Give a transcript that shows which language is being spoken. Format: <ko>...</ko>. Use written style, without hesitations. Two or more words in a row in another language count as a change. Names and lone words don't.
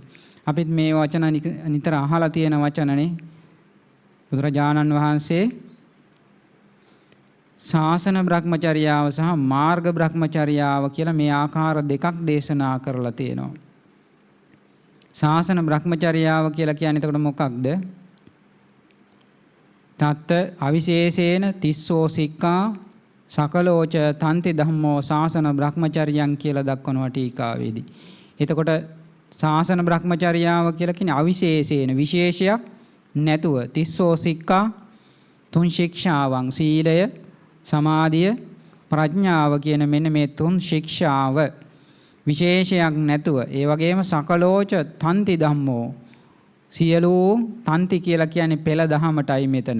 <si>අපිත් මේ වචන නිතර අහලා තියෙන වචනනේ. බුදුරජාණන් වහන්සේ ශාසන බ්‍රහ්මචර්යාව සහ මාර්ග බ්‍රහ්මචර්යාව කියලා මේ ආකාර දෙකක් දේශනා කරලා තියෙනවා. ශාසන බ්‍රහ්මචර්යාව කියලා කියන්නේ එතකොට මොකක්ද?</si> <pi>තත්ත අවිශේෂේන තිස්සෝ සික්ඛා සකලෝච තන්ති ධම්මෝ ශාසන බ්‍රහ්මචර්යයන්</pi> <si>කියලා දක්වනවා ටීකාවේදී. එතකොට ශාසන බ්‍රහ්මචර්යාව කියලා කියන්නේ අවිශේෂේන විශේෂයක් නැතුව</si> <pi>තිස්සෝ සික්ඛා</pi> <si>තුන් ශික්ෂාවන් සීලය සමාධිය ප්‍රඥාව කියන මෙන්න මේ තුන් ශික්ෂාව විශේෂයක් නැතුව ඒ වගේම</si> <pi>සකලෝච තන්ති ධම්මෝ</pi> <si>සියලු තන්ති කියලා කියන්නේ පෙළ දහමටයි මෙතන.</si>